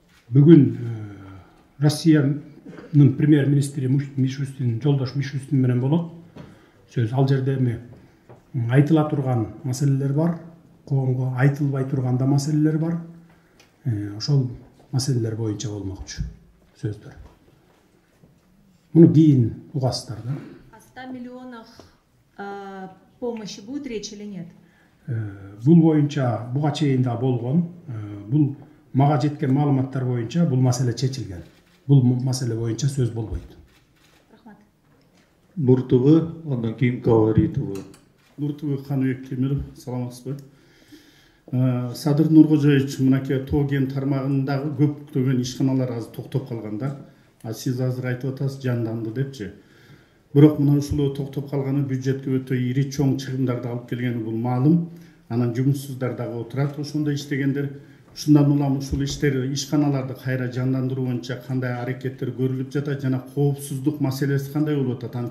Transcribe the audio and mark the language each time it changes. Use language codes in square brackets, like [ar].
[ky] Бүгүн Россиянын премьер-министри Мишустин, жолдош Мишустин менен болот. Сөз ал жерде айтыла турган маселелер бар, коомго айтылбай турган да маселелер бар. Ошол маселелер боюнча болмокчу сөздөр. Муну кийин угасыздар да. [ru] О 100 миллионах помощи будет речь или нет? [ky] Бул боюнча буга чейин да болгон. Бул мага жеткен маалыматтар боюнча бул маселе чечилген. Бул маселе боюнча сөз болбойт. Рахмат. Нур ТВ, андан кийин Кавари ТВ. Нур ТВ Каныбек Темиров, саламатсызбы? Садыр Нуркожоевич, мынакей Тоген тармагындагы көптөгөн ишканалар азыр токтоп калган да. Сиз азыр айтып атасыз жанданды депчи. Бирок мына ушул токтоп калганы бюджетке өтө ири чоң чыгымдарды алып келгени бул маалым. Анан жумушсуздар дагы отурат ошондо иштегендер. Ушундан улам ушул иштер, ишканаларды кайра жандандыруу боюнча кандай аракеттер көрүлүп жатат жана коопсуздук маселеси кандай болуп атат?